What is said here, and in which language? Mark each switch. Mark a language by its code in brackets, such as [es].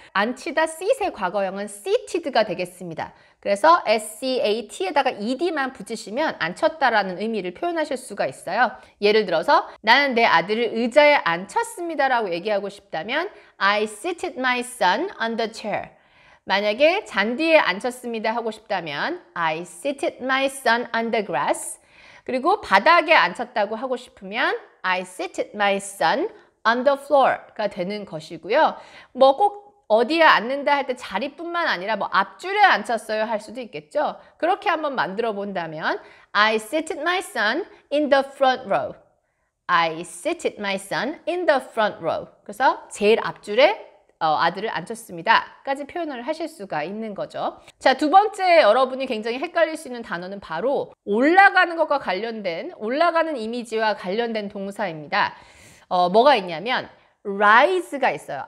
[ko] 앉히다 sit의 과거형은 seated가 되겠습니다. 그래서 SCAT에다가 ED만 붙이시면 앉혔다라는 의미를 표현하실 수가 있어요. 예를 들어서 나는 내 아들을 의자에 앉혔습니다 라고 얘기하고 싶다면 [en] I seated my son on the chair. [ko] 만약에 잔디에 앉혔습니다 하고 싶다면 [en] I seated my son on the grass. [ko] 그리고 바닥에 앉혔다고 하고 싶으면 [en] I seated my son on the floor [ko] 가 되는 것이고요. 뭐 꼭 어디에 앉는다 할 때 자리뿐만 아니라 뭐 앞줄에 앉혔어요 할 수도 있겠죠. 그렇게 한번 만들어 본다면 [en] I seated my son in the front row. I seated my son in the front row. [ko] 그래서 제일 앞줄에 아들을 앉혔습니다. 까지 표현을 하실 수가 있는 거죠. 자, 두 번째 여러분이 굉장히 헷갈릴 수 있는 단어는 바로 올라가는 것과 관련된, 올라가는 이미지와 관련된 동사입니다. 뭐가 있냐면 rise가 있어요.